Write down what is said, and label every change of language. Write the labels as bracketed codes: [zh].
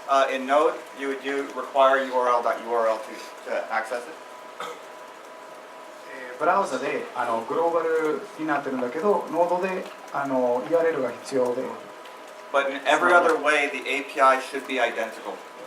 [en] In Node, you would require URL.url to access it. [ja] ブラウザでグローバルになってるんだけど、ノードでURL が必要で。 [en] But in every other way, the API should be identical.